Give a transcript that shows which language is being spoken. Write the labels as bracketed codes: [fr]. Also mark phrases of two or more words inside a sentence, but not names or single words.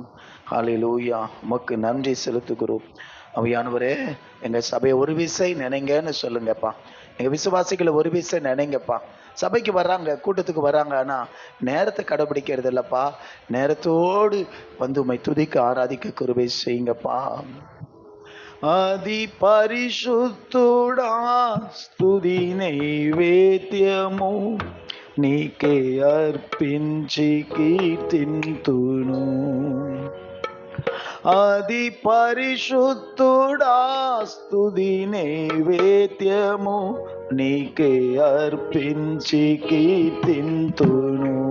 [ta] ஹல்லேலூயா, உமக்கு நன்றி செலுத்துகிறோம். ஆவியானவரே, எங்க சபையை ஒரு விசை நினைங்கன்னு சொல்லுங்கப்பா. எங்க விசுவாசிகளை ஒரு விசை நினைங்கப்பா. சபைக்கு வர்றாங்க, கூட்டத்துக்கு வர்றாங்க, ஆனா நேரத்தை கடைபிடிக்கிறது இல்லப்பா. நேரத்தோடு வந்து உம்மை துதிக்க ஆராதிக்க கிருபை செய்யுங்கப்பா. [te] ఆది పరిశుద్ధుడా స్తుతి నైవేద్యము నీకే అర్పించి కీర్తింతును. ఆది పరిశుద్ధుడా స్తుతి నైవేద్యము నీకే అర్పించి కీర్తింతును.